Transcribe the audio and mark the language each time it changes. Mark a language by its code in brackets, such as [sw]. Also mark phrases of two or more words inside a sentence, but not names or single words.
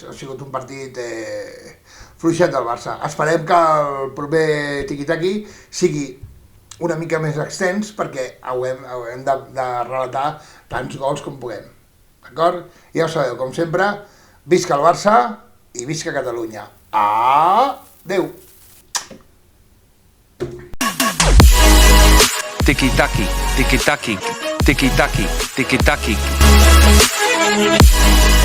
[ca] Ha sigut un partit fluixet del Barça. Esperem que el proper tiqui-taqui sigui una mica més extens perquè haurem de relatar tants gols com puguem. D'acord? Ja ho sabeu, com sempre, visca el Barça i visca Catalunya. Adeu! Tiki-taki, tiki-taki, tiki-taki, tiki-taki.